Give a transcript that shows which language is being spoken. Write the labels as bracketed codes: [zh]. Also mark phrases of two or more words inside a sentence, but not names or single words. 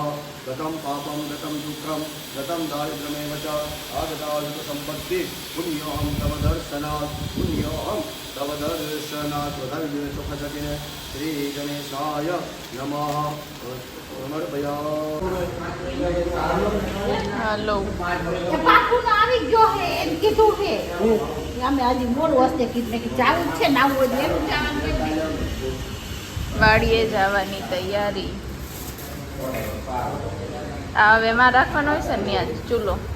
[sa] गतं पापं गतं दुःखं गतं दारिद्र्यमेव च आगतायुतसम्पत्ति पुण्योऽहं तव दर्शनात् पुण्योऽहं तव दर्शनात्. धर्मे सुखजगिने श्रीगणेशाय नमः समर्पयामि. [gu] હાલો પાકું આવી ગયો હે એમ કીધું હે અમે આજે મોડું હશે કીધું કે ચાલુ છે ના હોય એમ જવાનું. વાડીએ જવાની તૈયારી. આ હવે એમાં રાખવાનો હોય છે ને આજ ચૂલો.